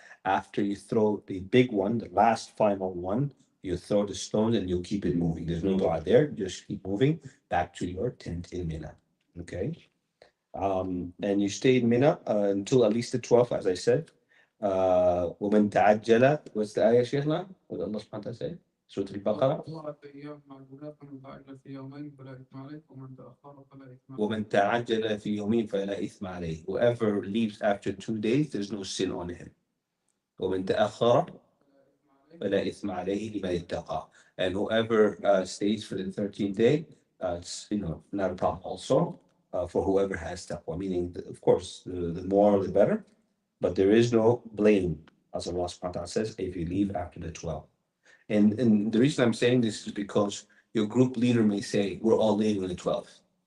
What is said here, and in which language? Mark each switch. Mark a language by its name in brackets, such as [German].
[English] After you throw the big one, the last final one, you throw the stone and you'll keep it moving. There's no dua there. Just keep moving back to your tent in Mina. Okay. And you stay in Mina until at least the 12th, as I said. [Arabic] ومن تعجل, [English] what's the ayah, Shaykhna? What Allah subhanahu wa ta'ala say? [Arabic] سورة البقرة. 4 أيام معدودات ومن تعجل في يومين فلا إثم عليه ومن تأخر فلا إثم عليه. ومن تعجل في يومين فلا إثم عليه. [English] Whoever leaves after 2 days, there's no sin on him. [Arabic] ومن تأخر فلا إثم عليه لمن اتقى. [English] And whoever stays for the 13th day, it's not a problem also for whoever has taqwa. Meaning, of course, the more the better, but there is no blame, as Allah subhanahu wa ta'ala says, if you leave after the 12. And the reason I'm saying this is because your group leader may say, we're all leaving on the 12th.